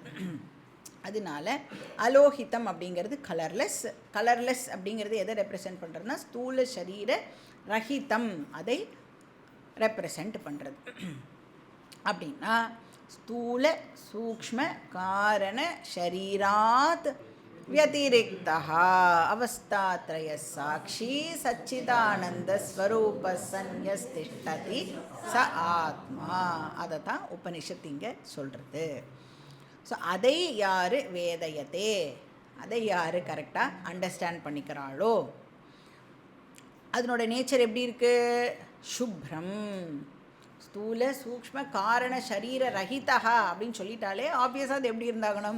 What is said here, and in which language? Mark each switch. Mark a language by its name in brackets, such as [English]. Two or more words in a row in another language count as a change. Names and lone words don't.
[Tamil] அதனால அலோஹிதம் அப்படிங்கிறது கலர்லெஸ். கலர்லெஸ் அப்படிங்கிறது எதை ரெப்ரசன்ட் பண்ணுறதுனா [Sanskrit] स्थूल शरीर रहितम्, [Tamil] அதை ரெப்ரசன்ட் பண்ணுறது. [Sanskrit] அப்படின்னா स्थूल सूक्ष्म कारण शरीरात् व्यतिरिक्तः अवस्थात्रय साक्षी सच्चिदानंद स्वरूप संयस्तिष्ठति स आत्मा. [Tamil] அதை தான் உபனிஷத் இங்கே சொல்கிறது. ஸோ அதை யார் வேதயத்தே, அதை யார் கரெக்டாக அண்டர்ஸ்டாண்ட் பண்ணிக்கிறாளோ, அதனோட நேச்சர் எப்படி இருக்குது? சுப்ரம், [Sanskrit] स्थूल सूक्ष्म कारण शरीर रहिता [Tamil] அப்படின்னு சொல்லிட்டாலே ஆப்வியஸாக அது எப்படி இருந்தாகணும்?